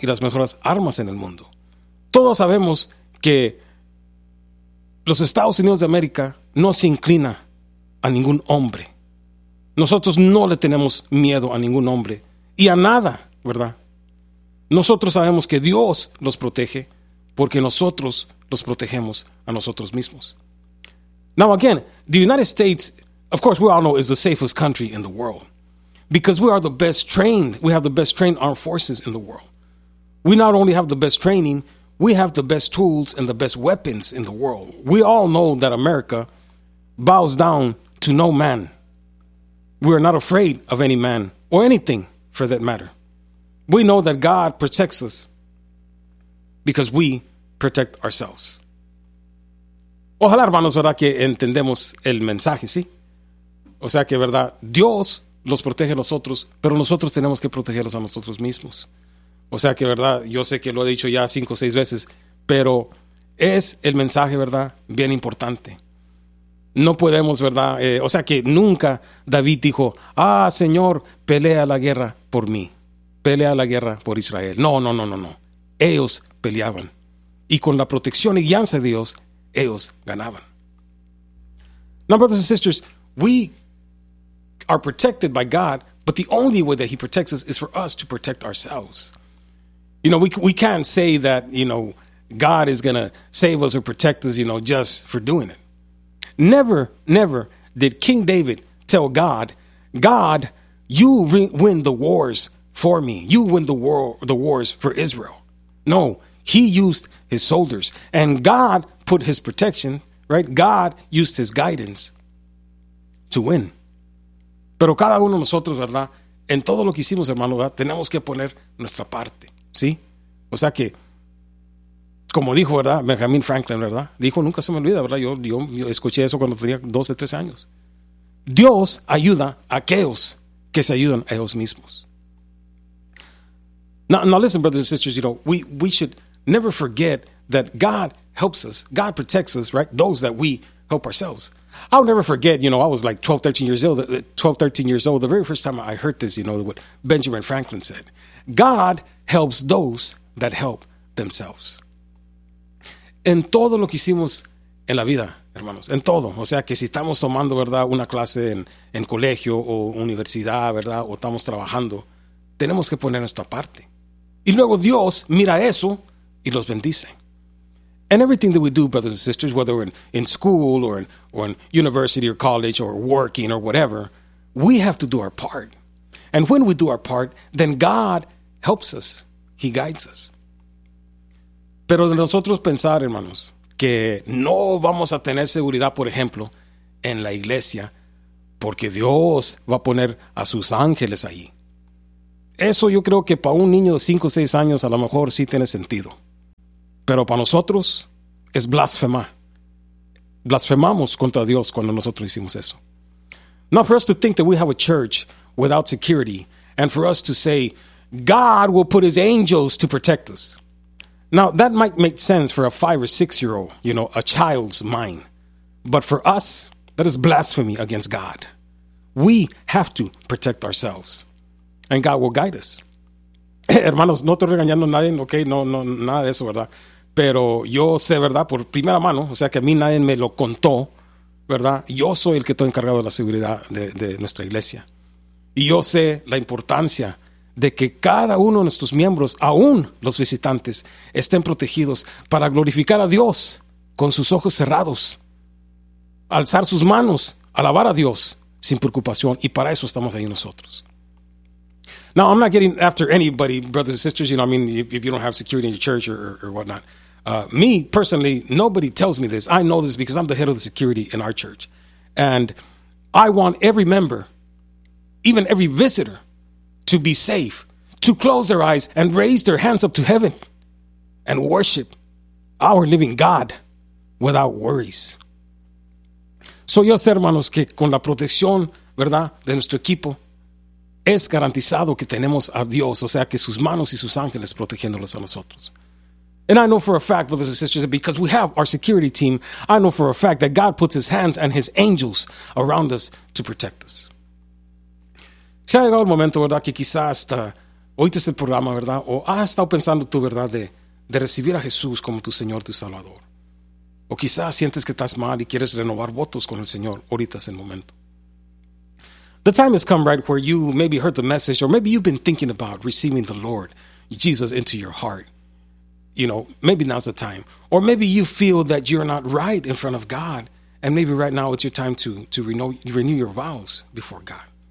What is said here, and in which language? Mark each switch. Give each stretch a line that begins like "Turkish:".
Spanish: Y las mejores armas en el mundo. Todos sabemos que los Estados Unidos de América no se inclina a ningún hombre. Nosotros no le tenemos miedo a ningún hombre y a nada, ¿verdad? Nosotros sabemos que Dios los protege porque nosotros los protegemos a nosotros mismos.
English: Now again, the United States, of course we all know, is the safest country in the world because we are the best trained, we have the best trained armed forces in the world. We not only have the best training, we have the best tools and the best weapons in the world. We all know that America bows down to no man. We are not afraid of any man or anything for that matter. We know that God protects us because we protect ourselves.
Spanish: Ojalá, hermanos, verdad, que entendemos el mensaje, ¿sí? O sea que, verdad, Dios los protege a nosotros, pero nosotros tenemos que protegerlos a nosotros mismos. O sea que, verdad, yo sé que lo he dicho ya 5 o 6 veces, pero es el mensaje, verdad, bien importante. No podemos, verdad, o sea que nunca David dijo, ah, Señor, pelea la guerra por mí. Pelea la guerra por Israel. No. Ellos peleaban. Y con la protección y guianza de Dios, ellos ganaban.
English: Now, brothers and sisters, we are protected by God, but the only way that he protects us is for us to protect ourselves. You know, we can't say that, you know, God is going to save us or protect us, you know, just for doing it. Never, never did King David tell God, God, you win the wars for me. You win the wars for Israel. No, he used his soldiers and God put his protection, right? God used his guidance to win.
Spanish: Pero cada uno de nosotros, ¿verdad? En todo lo que hicimos, hermano, ¿verdad? Tenemos que poner nuestra parte, ¿sí? O sea que, como dijo, ¿verdad? Benjamin Franklin, ¿verdad? Dijo, nunca se me olvida, ¿verdad? Yo escuché eso cuando tenía 12, 13 años. Dios ayuda a aquellos que se ayudan a ellos mismos.
English: Now listen, brothers and sisters, you know, we should never forget that God helps us. God protects us, right? Those that we help ourselves. I'll never forget, you know, I was like 12, 13 years old. The very first time I heard this, you know, what Benjamin Franklin said. God helps those that help themselves.
Spanish: En todo lo que hicimos en la vida, hermanos, en todo. O sea, que si estamos tomando, ¿verdad?, una clase en colegio o universidad, ¿verdad?, o estamos trabajando, tenemos que poner nuestra parte. Y luego Dios mira eso y los bendice.
English: And everything that we do, brothers and sisters, whether we're in school or in university or college or working or whatever, we have to do our part. And when we do our part, then God helps us. He guides us.
Spanish: Pero de nosotros pensar, hermanos, que no vamos a tener seguridad, por ejemplo, en la iglesia, porque Dios va a poner a sus ángeles ahí. Eso yo creo que para un niño de 5 o 6 años a lo mejor sí tiene sentido. Pero para nosotros es blasfemar. Blasfemamos contra Dios cuando nosotros hicimos eso.
English: Not for us to think that we have a church without security, and for us to say God will put his angels to protect us. Now, that might make sense for a 5 or 6 year old, you know, a child's mind. But for us, that is blasphemy against God. We have to protect ourselves, and God will guide us.
Spanish: Hermanos, no estoy regañando a nadie, ok, no, nada de eso, ¿verdad? Pero yo sé, ¿verdad? Por primera mano, o sea que a mí nadie me lo contó, ¿verdad? Yo soy el que estoy encargado de la seguridad de nuestra iglesia. Y yo sé la importancia de que cada uno de nuestros miembros, aún los visitantes, estén protegidos para glorificar a Dios con sus ojos cerrados, alzar sus manos, alabar a Dios sin preocupación. Y para eso estamos ahí nosotros.
English: Now, I'm not getting after anybody, brothers and sisters, you know, I mean, if you don't have security in your church or whatnot. Me, personally, nobody tells me this. I know this because I'm the head of the security in our church. And I want every member, even every visitor, to be safe, to close their eyes and raise their hands up to heaven and worship our living God without worries.
Spanish: So yo sé, hermanos, que con la protección, ¿verdad?, de nuestro equipo, es garantizado que tenemos a Dios, o sea, que sus manos y sus ángeles protegiéndolos a nosotros.
English: And I know for a fact, brothers and sisters, that because we have our security team, I know for a fact that God puts his hands and his angels around us to protect us.
Spanish: Se ha llegado el momento, ¿verdad?, que quizás hasta oíste este programa, ¿verdad?, o has estado pensando tú, ¿verdad?, de recibir a Jesús como tu Señor, tu Salvador. O quizás sientes que estás mal y quieres renovar votos con el Señor, ahorita es el momento.
English: The time has come, right, where you maybe heard the message, or maybe you've been thinking about receiving the Lord, Jesus, into your heart. You know, maybe now's the time. Or maybe you feel that you're not right in front of God, and maybe right now it's your time to renew your vows before God.